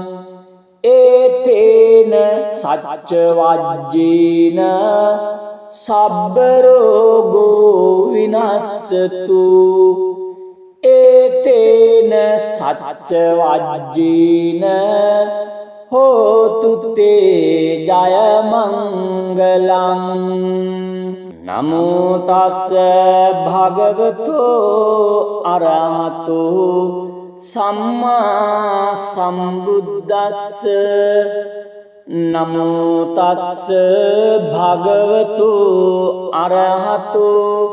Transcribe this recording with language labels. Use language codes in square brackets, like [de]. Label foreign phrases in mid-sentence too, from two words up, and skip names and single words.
[pi] ඒතේන සච්ච වජ්ජේන සබ්බ රෝගෝ විනස්සතු ඒතේන සච්ච වජ්ජේන හෝතු තේ ජය මංගලං නමෝ තස්ස භගවතෝ අරහතෝ සම්මා සම්බුද්දස්ස නමෝ තස්ස භගවතෝ අරහතෝ